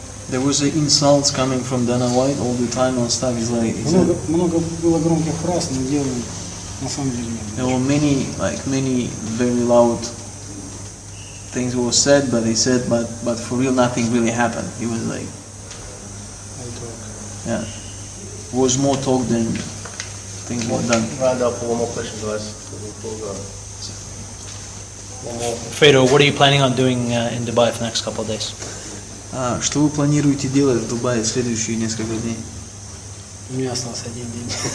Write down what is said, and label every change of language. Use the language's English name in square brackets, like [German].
[English] There was insults coming from Dana White all the time on stuff. He's like, [Russian] много было громких фраз, но дела на самом деле не было. [English] There were many very loud things were said, but they said, but for real, nothing really happened. He was like, yeah, it was more talk than things were done. Round up for one more question, guys. Fedor, what are you planning on doing in Dubai for the next couple of days? [Russian] Что вы планируете делать в Дубае в следующие несколько дней? У меня остался один день.